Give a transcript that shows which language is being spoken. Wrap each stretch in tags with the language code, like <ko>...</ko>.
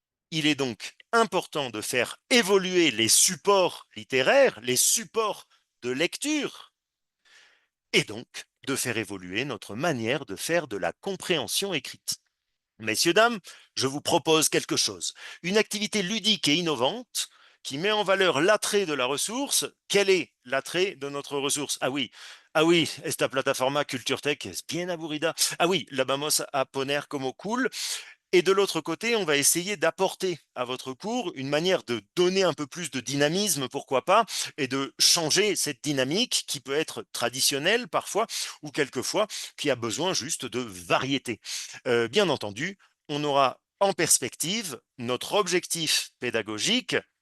<fr>Il est donc important de faire évoluer les supports littéraires, les supports de lecture, et donc de faire évoluer notre manière de faire de la compréhension écrite. Messieurs, dames, je vous propose quelque chose, une activité ludique et innovante qui met en valeur l'attrait de la ressource. Quel est l'attrait de notre ressource? Ah oui,</fr> <es>esta plataforma Culture Tech es bien aburrida.</es> <fr>Ah oui,</fr> <es>la vamos a poner como cool.</es> <fr>Et de l'autre côté, on va essayer d'apporter à votre cours une manière de donner un peu plus de dynamisme, pourquoi pas, et de changer cette dynamique qui peut être traditionnelle parfois, ou quelquefois qui a besoin juste de variété. Bien entendu, on aura en perspective notre objectif pédagogique.</fr>